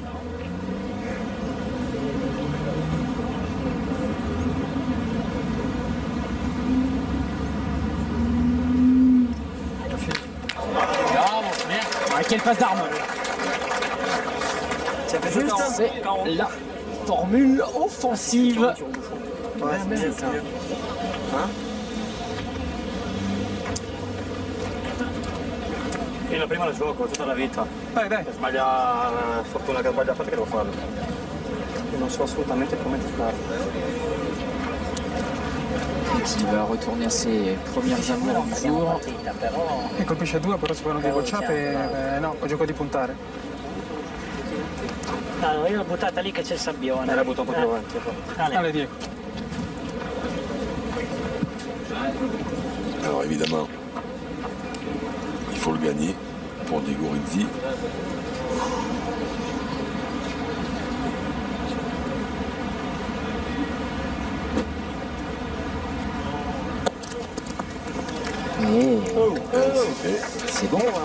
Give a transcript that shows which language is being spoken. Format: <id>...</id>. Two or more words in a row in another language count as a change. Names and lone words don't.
<fr>Bravo, bien. Ah, quelle passe d'arme. Ça fait juste un. C'est la formule offensive. Ouais, c'est bien ça. Hein?</fr> <it>Io la prima la gioco tutta la vita. Dai. Sbaglia fortuna che sbaglia fatta che devo farlo. non so assolutamente come giocare.</it> <fr>Qui va retourner à ses premières amours du jour.</fr> <it>E colpisce due, però si fanno due bocciate, no, gioco di puntare. No, io l'ho buttata lì che c'è il sabbione. La butto un po' più avanti.</it> <fr>Allez, Diego. Alors évidemment, il faut le gagner pour Diego Rizzi. C'est bon.</fr>